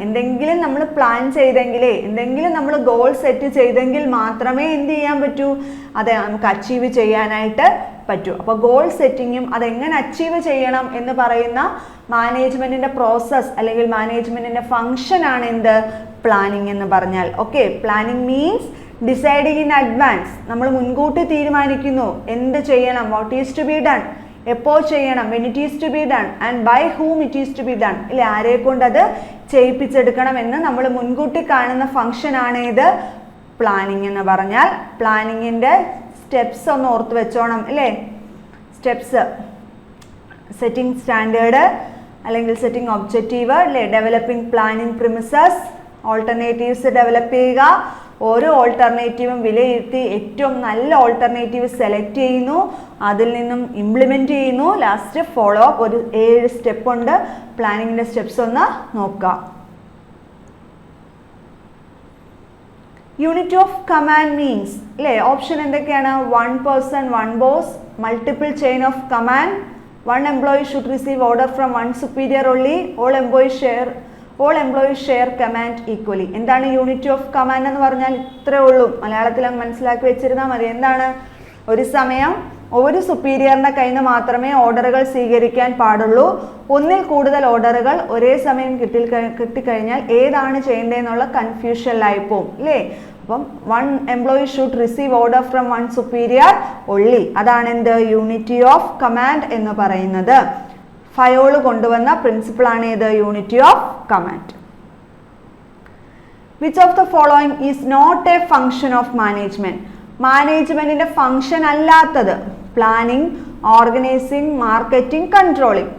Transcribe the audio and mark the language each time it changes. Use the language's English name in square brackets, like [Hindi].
[Malayalam] എന്തെങ്കിലും നമ്മൾ പ്ലാൻ ചെയ്തെങ്കിലേ, എന്തെങ്കിലും നമ്മൾ ഗോൾ സെറ്റ് ചെയ്തെങ്കിൽ മാത്രമേ എന്ത് ചെയ്യാൻ പറ്റൂ? അത് നമുക്ക് അച്ചീവ് ചെയ്യാനായിട്ട് പറ്റൂ. അപ്പോൾ ഗോൾ സെറ്റിങ്ങും അതെങ്ങനെ അച്ചീവ് ചെയ്യണം എന്ന് പറയുന്ന മാനേജ്മെന്റിന്റെ പ്രോസസ് അല്ലെങ്കിൽ മാനേജ്മെന്റിന്റെ ഫംഗ്ഷൻ ആണ് എന്ത്? [English] planning [Malayalam] എന്ന് പറഞ്ഞാൽ. [English] Okay, planning means deciding in advance. [Malayalam] നമ്മൾ മുൻകൂട്ടി തീരുമാനിക്കുന്നു എന്ത് ചെയ്യണം, [English] what is to be done, [Malayalam] എപ്പോൾ ചെയ്യണം, [English] when it is to be done [Malayalam] and by whom it is to be done. ഇല്ലേ, ആരെ കൊണ്ട് അത് ചെയ്യിപ്പിച്ചെടുക്കണം എന്ന് നമ്മൾ മുൻകൂട്ടി കാണുന്ന ഫംഗ്ഷൻ ആണ് ഇത് പ്ലാനിങ് എന്ന് പറഞ്ഞാൽ. പ്ലാനിങ്ങിന്റെ സ്റ്റെപ്സ് ഒന്ന് ഓർത്ത് വെച്ചോണം അല്ലേ? സ്റ്റെപ്സ്: സെറ്റിംഗ് സ്റ്റാൻഡേർഡ് അല്ലെങ്കിൽ സെറ്റിംഗ് ഒബ്ജക്റ്റീവ് അല്ലേ, developing planning premises, alternatives develop ചെയ്യുക, ഓരോ ഓൾട്ടർനേറ്റീവും വിലയിരുത്തി ഏറ്റവും നല്ല ഓൾട്ടർനേറ്റീവ് സെലക്ട് ചെയ്യുന്നു, അതിൽ നിന്നും ഇംപ്ലിമെന്റ് ചെയ്യുന്നു, ലാസ്റ്റ് ഫോളോ അപ്പ്. ഒരു 7 സ്റ്റെപ്പ് ഉണ്ട്. പ്ലാനിങ്ങിന്റെ സ്റ്റെപ്സ് ഒന്ന് നോക്കുക. യൂണിറ്റ് ഓഫ് കമാൻഡ് മീൻസ് അല്ലേ? ഓപ്ഷൻ എന്തൊക്കെയാണ്? [English] 1 person 1 boss, multiple chain of command, 1 employee should receive order from 1 superior only, all employees share command equally. [Malayalam] എന്താണ് യൂണിറ്റ് ഓഫ് കമാൻഡ് എന്ന് പറഞ്ഞാൽ? ഇത്രേ ഉള്ളൂ. മലയാളത്തിൽ അങ്ങ് മനസ്സിലാക്കി വെച്ചിരുന്നാൽ മതി. എന്താണ്? ഒരു സമയം ഒരു സുപ്പീരിയറിന്റെ കയ്യിൽ നിന്ന് മാത്രമേ ഓർഡറുകൾ സ്വീകരിക്കാൻ പാടുള്ളൂ. ഒന്നിൽ കൂടുതൽ ഓർഡറുകൾ ഒരേ സമയം കിട്ടിക്കഴിഞ്ഞാൽ ഏതാണ് ചെയ്യേണ്ടതെന്നുള്ള കൺഫ്യൂഷനിലായി പോകും അല്ലേ? [English] അപ്പം 1 employee should receive order from 1 superior only. [Malayalam] അതാണ് എന്ത്? യൂണിറ്റി ഓഫ് കമാൻഡ് എന്ന് പറയുന്നത്. ഫയോള് കൊണ്ടുവന്ന പ്രിൻസിപ്പിൾ ആണ് ഇത്? Unity of command. [English] Which of the following is not a function of management? [Malayalam] മാനേജ്മെന്റിന്റെ ഫംഗ്ഷൻ അല്ലാത്തത് പ്ലാനിങ്, ഓർഗനൈസിങ്, മാർക്കറ്റിംഗ്, കൺട്രോളിംഗ്.